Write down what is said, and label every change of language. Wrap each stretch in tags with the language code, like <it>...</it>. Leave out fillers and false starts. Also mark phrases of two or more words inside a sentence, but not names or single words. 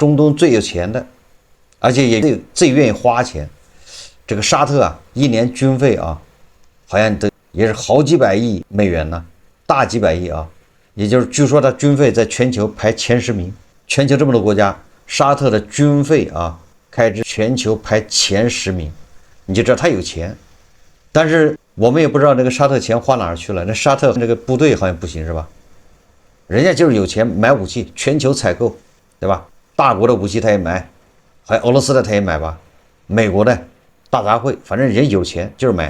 <zh>中東最有錢的，而且也最願意花錢。這個沙特啊，一年軍費啊，好像也是好幾百億美元呢，大幾百億啊。也就是據說它軍費在全球排前10名，全球這麼多國家，沙特的軍費啊開支全球排前10名，你就知道他有錢。但是我們也不知道那個沙特錢花哪兒去了，那沙特那個部隊好像不行是吧？人家就是有錢買武器，全球採購，對吧？大國的武器他也買，還有俄羅斯的他也買吧，美國的大雜烩，反正人有錢就是買。</zh>